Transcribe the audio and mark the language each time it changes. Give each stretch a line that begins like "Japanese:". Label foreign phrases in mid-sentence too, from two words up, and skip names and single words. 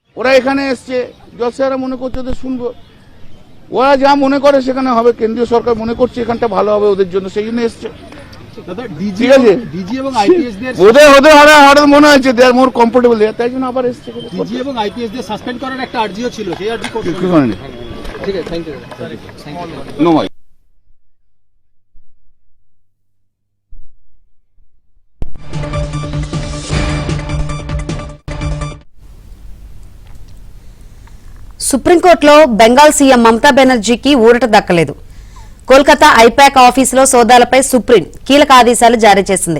Bangla: ওরা এখানে এসছে, জজ স্যাররা মনে করছে ওদের শুনবো, ওরা যা মনে করে সেখানে হবে, কেন্দ্রীয় সরকার মনে করছে এখানটা ভালো হবে ওদের জন্য, সেই জন্য এসছে। ঠিক আছে, ওদের ওদের হঠাৎ মনে হয়েছে
English: they are more comfortable,
Bangla: তাই জন্য আবার এসছে। ডিজি এবং আইপিএস দিয়ে সাসপেন্ড করার একটা আর্জিও ছিল, সেই আর্জি করতে। ঠিক আছে,
English: thank you.
Bangla: নো ভাই।
Telugu: సుప్రీంకోర్టులో బెంగాల్ సీఎం మమతా బెనర్జీకి ఊరట దక్కలేదు. కోల్కతా ఐపాక్ ఆఫీసులో సోదాలపై సుప్రీం కీలక ఆదేశాలు జారీ చేసింది.